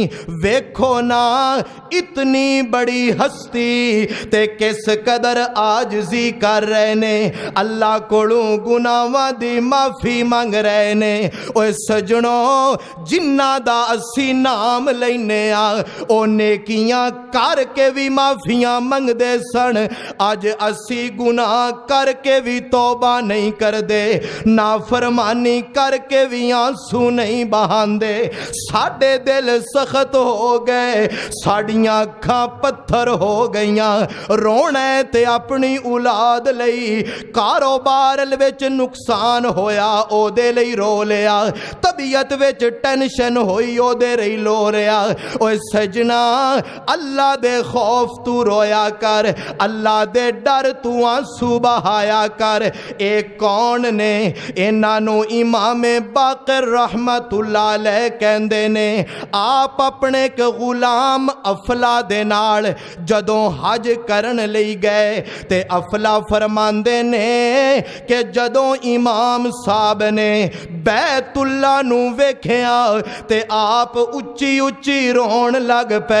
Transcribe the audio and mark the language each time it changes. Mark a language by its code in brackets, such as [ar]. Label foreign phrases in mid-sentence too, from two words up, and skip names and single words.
[pa] ویکھو نا اتنی بڑی ہستی تے کس قدر عاجزی کر رہے نے، اللہ کولوں گناہاں دی معافی مانگ رہے نے۔ اوے سجنوں جنہاں دا اسی نام لینے آ او نیکیاں کر کے بھی معافیاں منگ دے سن، اج اسی گناہ کر کے بھی توبہ نہیں کر دے، نافرمانی کر کے بھی آنسو نہیں بہاندے، ساڈے دل سخت ہو گئے، ساڈیاں اکھاں پتھر ہو گئیاں، رونا تے اپنی اولاد لئی، کاروبار وچ نقصان ہویا او دے لئی رو لیا، طبیعت وچ ٹینشن ہوئی او دے لئی رو لیا۔ اوے سجنا اللہ دے خوف تو رویا کر، اللہ دے ڈر تو آنسو بہایا کر۔ اے کون نے؟ انہاں نوں امام باقر رحمت رحمت اللہ علیہ کہندے نے آپ اپنے اک غلام افلہ دے نال جدوں حج کرن لئی گئے تے افلہ فرماندے نے کہ جدوں امام صاحب نے بیت اللہ نوں ویکھیا تے آپ اچی اچی رون لگ پئے.